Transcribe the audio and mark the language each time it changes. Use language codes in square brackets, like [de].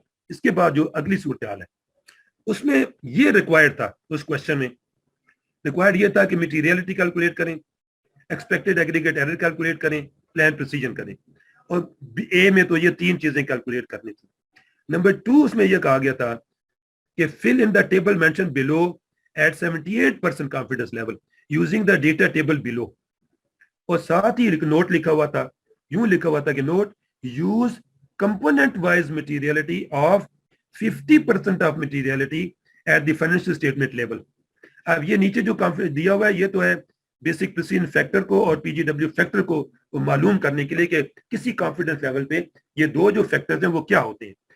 [ur] اس کے بعد جو اگلی صورتحال ہے اس میں یہ ریکوائرڈ تھا، اس کوشچن میں ریکوائرڈ یہ تھا کہ میٹیریلٹی کیلکولیٹ کریں، ایکسپیکٹڈ ایگریگیٹ ایرر کیلکولیٹ کریں، پلان پروسیجر کریں. اور اے میں تو یہ 3 چیزیں کیلکولیٹ کرنی تھی. نمبر 2 اس میں یہ کہا گیا تھا کہ [en] fill in the table mentioned below at 78% confidence level using the data table below. [ur] اور ساتھ ہی نوٹ لکھا ہوا تھا، یوں لکھا ہوا تھا کہ note [en] use component wise materiality of 50% of materiality at the financial statement level. [ur] اب یہ نیچے جو دیا ہوا ہے یہ تو ہے بیسک پرسین فیکٹر کو اور پی جی ڈبلیو فیکٹر کو معلوم کرنے کے لیے کہ کسی کانفیڈنس لیول پہ یہ دو جو فیکٹرز ہیں وہ کیا ہوتے ہیں.